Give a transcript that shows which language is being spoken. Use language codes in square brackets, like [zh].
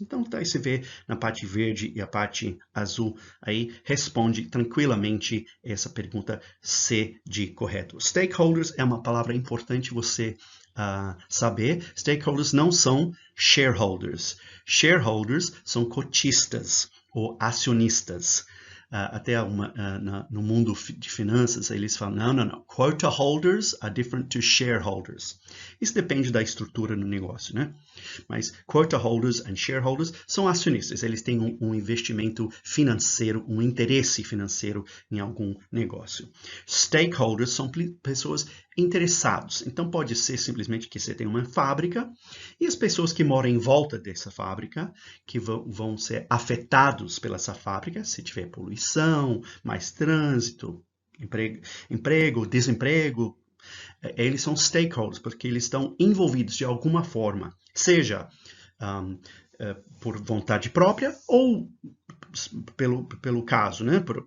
[pt] Então, daí você vê na parte verde e a parte azul, aí responde tranquilamente essa pergunta C de correto. Stakeholders é uma palavra importante você saber. Stakeholders não são shareholders. Shareholders são cotistas ou acionistas. Até no mundo de finanças, eles falam, não. [en] Quota holders are different to shareholders. [pt] Isso depende da estrutura do negócio, né? Mas [en] quota holders and shareholders [pt] são acionistas. Eles têm um investimento financeiro, um interesse financeiro em algum negócio. Stakeholders são pessoas interessadas. Então, pode ser simplesmente que você tem uma fábrica e as pessoas que moram em volta dessa fábrica, que vão ser afetados pela essa fábrica, se tiver poluição, mais trânsito, emprego, desemprego, eles são stakeholders, porque eles estão envolvidos de alguma forma, seja por vontade própria ou pelo caso, né?